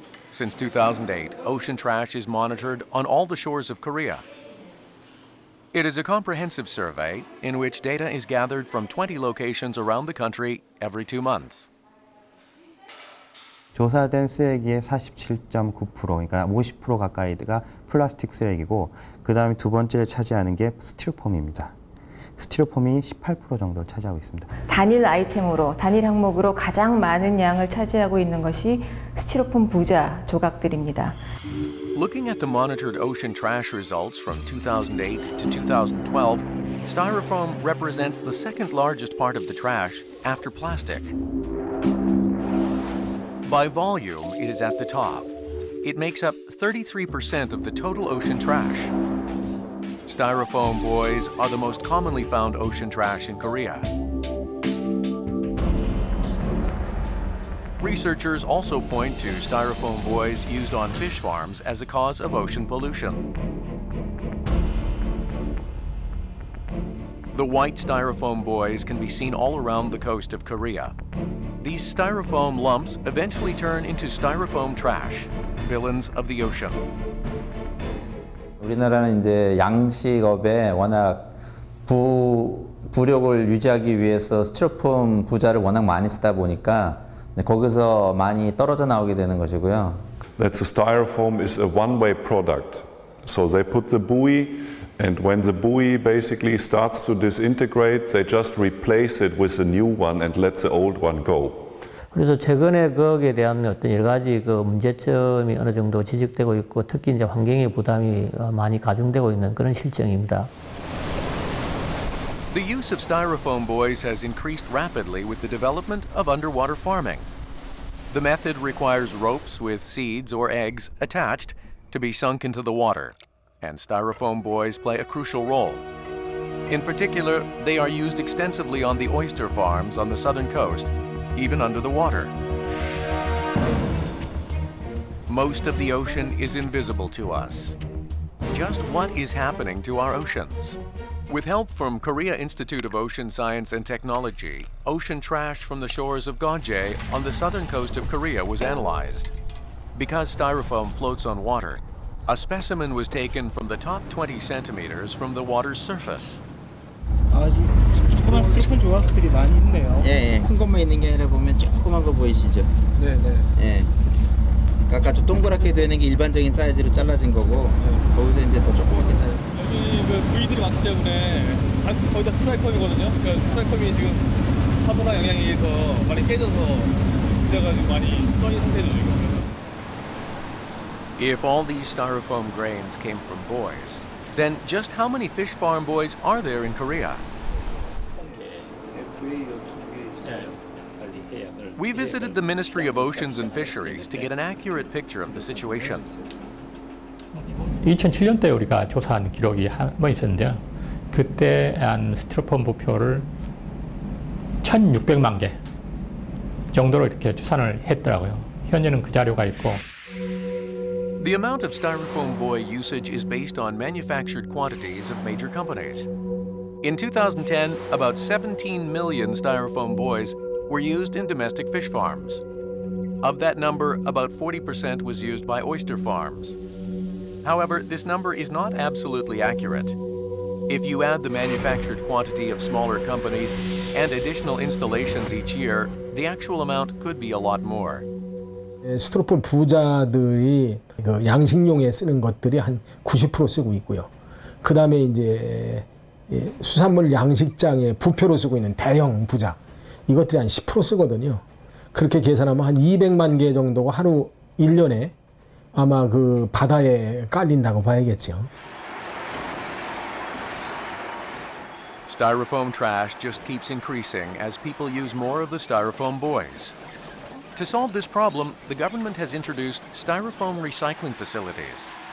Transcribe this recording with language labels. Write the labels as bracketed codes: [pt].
[en] Since 2008, ocean trash is monitored on all the shores of Korea. It is a comprehensive survey in which data is gathered from 20 locations around the country every 2 months. [ko] 조사된 쓰레기의 47.9%, 그러니까 50% 가까이가 플라스틱 쓰레기고 그 다음에 두 번째를 차지하는 게 스티로폼입니다. 스티로폼이 18% 정도를 차지하고 있습니다. 단일 아이템으로, 단일 항목으로 가장 많은 양을 차지하고 있는 것이 스티로폼 부자 조각들입니다. [en] Looking at the monitored ocean trash results from 2008 to 2012, styrofoam represents the second largest part of the trash after plastic. By volume, it is at the top. It makes up 33% of the total ocean trash. Styrofoam buoys are the most commonly found ocean trash in Korea. Researchers also point to styrofoam buoys used on fish farms as a cause of ocean pollution. The white styrofoam buoys can be seen all around the coast of Korea. These styrofoam lumps eventually turn into styrofoam trash, villains of the ocean. [ko] 우리나라는 이제 양식업에 워낙 부력을 유지하기 위해서 스티로폼 부자를 워낙 많이 쓰다 보니까 거기서 많이 떨어져 나오게 되는 것이고요. [en] That the styrofoam is a one-way product. So they put the buoy, and when the buoy basically starts to disintegrate, they just replace it with a new one and let the old one go. [ko] 그래서 최근에 거기에 대한 어떤 여러 가지 그 문제점이 어느 정도 지적되고 있고 특히 이제 환경의 부담이 많이 가중되고 있는 그런 실정입니다. [en] The use of styrofoam buoys has increased rapidly with the development of underwater farming. The method requires ropes with seeds or eggs attached to be sunk into the water, and styrofoam buoys play a crucial role. In particular, they are used extensively on the oyster farms on the southern coast, even under the water. Most of the ocean is invisible to us. Just what is happening to our oceans? With help from Korea Institute of Ocean Science and Technology, ocean trash from the shores of Gyeonggi on the southern coast of Korea was analyzed. Because styrofoam floats on water, a specimen was taken from the top 20 centimeters from the water's surface. [ko] 조그만 스티로폼 조각들이 많이 있네요. 예, 큰 것만 있는 게 아니라 보면 조그만 거 보이시죠? 네. 예. 아까 좀 동그랗게 되는 게 일반적인 사이즈로 잘라진 거고 거기서 이제 더 조그맣게 잘라. 여기 그 부위들이 많기 때문에 거의 다 스트라이폼이거든요. 그러니까 스트라이폼이 지금 파도나 영향에 의해서 많이 깨져서 습자가 많이 떠있는 상태죠 지금. [en] If all these styrofoam grains came from buoys, then just how many fish farm buoys are there in Korea? We visited the Ministry of Oceans and Fisheries to get an accurate picture of the situation. [ko] 2007년도에 우리가 조사한 기록이 한 번 있었는데요. 그때 한 스티로폼 부표를 1,600만 개 정도로 이렇게 추산을 했더라고요. 현재는 그 자료가 있고. [en] The amount of styrofoam buoy usage is based on manufactured quantities of major companies. In 2010, about 17 million styrofoam buoys were used in domestic fish farms. Of that number, about 40% was used by oyster farms. However, this number is not absolutely accurate. If you add the manufactured quantity of smaller companies and additional installations each year, the actual amount could be a lot more. [ko] 스티로폼 부자들이 그 양식용에 쓰는 것들이 한 90% 쓰고 있고요. 그 다음에 이제 수산물 양식장에 부표로 쓰고 있는 대형 부자, 이것들이 한 10% 쓰거든요. 그렇게 계산하면 한 200만 개 정도가 하루 1년에 아마 그 바다에 깔린다고 봐야겠죠. [en] Styrofoam trash just keeps increasing as people use more of the styrofoam buoys. To solve this problem, the government has introduced styrofoam recycling facilities.